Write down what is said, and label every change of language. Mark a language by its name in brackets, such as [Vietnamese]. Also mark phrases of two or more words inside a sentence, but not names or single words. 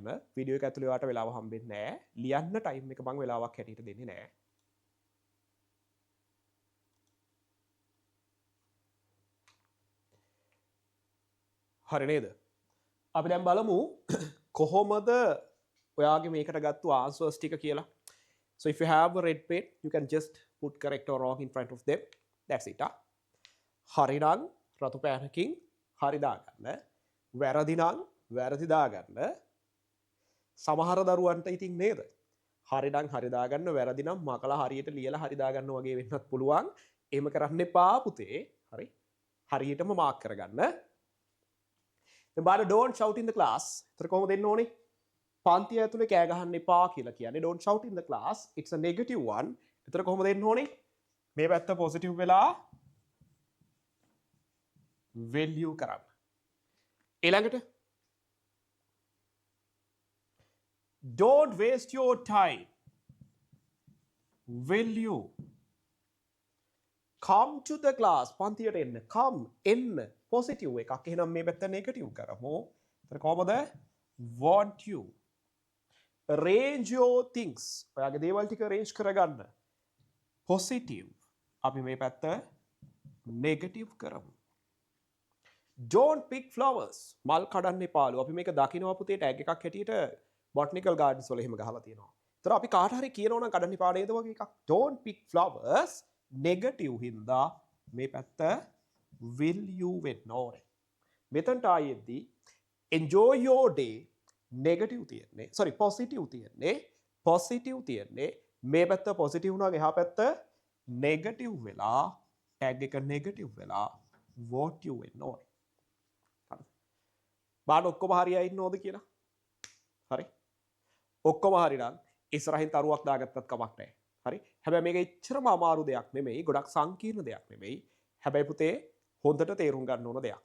[Sinhala] වීඩියෝ එක ඇතුලේ ඔයාලට වෙලාව හම්බෙන්නේ නැහැ. ලියන්න ටයිම් එක මම වෙලාවක් හැටියට දෙන්නේ නැහැ. හරි නේද? අපි දැන් බලමු කොහොමද ඔයාගේ මේකට ගත්තු answers ටික කියලා. [English] So if you have a red pen, you can just put correct or wrong in front of them. That's it. [Sinhala] හරි නම් රතු පෑනකින් හරි දාගන්න. වැරදි නම් වැරදි දාගන්න. සමහර දරුවන්ට ඉතින් නේද? හරි නම් හරි දාගන්න, වැරදි නම් මකලා හරියට ලියලා හරි දාගන්න වගේ වෙන්නත් පුළුවන්. එහෙම කරන්න එපා පුතේ. හරි. හරියටම මාක් කරගන්න. දැන් බලන්න [English] don't shout in the class. [Sinhala] ඒතර කොහොමද දෙන්න ඕනේ? පන්තිය ඇතුලේ කෑ ගහන්න එපා කියලා කියන්නේ [English] don't shout in the class. It's a negative one. [Sinhala] ඒතර කොහොමද දෙන්න ඕනේ? මේ පැත්ත positive වෙලා value කරන්න. [English] ඊළඟට don't waste your time. Value. Come to the class. [Sinhala] පන්තියට එන්න. Come එන්න. positive එකක්. එහෙනම් මේ පැත්ත negative කරමු. ඒතර කොහොමද? [English] Want you. Arrange your things. [Sinhala] ඔයාගේ දේවල් ටික arrange කරගන්න. positive. අපි මේ පැත්ත negative කරමු. [English] Don't pick flowers. [Sinhala] මල් කඩන්න එපාලු. අපි මේක දකිනවා පුතේ ටැග් එකක් හැටියට [English] botanical gardens [Sinhala] වල එහෙම ගහලා තියෙනවා. ඒතර අපි කාට හරි කියනවා නම් කඩන්න එපා නේද වගේ එකක්. [English] Don't pick flowers. negative [Sinhala] හින්දා මේ පැත්ත [English] will you [Sinhala] වෙන්න ඕනේ. මෙතනට ආයෙද්දී [English] enjoy your day [Sinhala] negative තියෙන්නේ. [English] sorry positive [Sinhala] තියෙන්නේ. positive තියෙන්නේ. මේ පැත්ත positive වුණාම එහා පැත්ත negative වෙලා tag එක negative වෙලා [English] what you [Sinhala] වෙන්න ඕනේ. බාන ඔක්කොම හරියයි ඉන්නවද කියලා? හරි. ඔක්කොම හරි නම් ඉස්සරහින් තරුවක් දාගත්තත් කමක් නැහැ. හරි. හැබැයි මේක එච්චරම අමාරු දෙයක් නෙමෙයි. ගොඩක් සංකීර්ණ දෙයක් නෙමෙයි. හැබැයි පුතේ හොඳට තේරුම් ගන්න ඕන දෙයක්.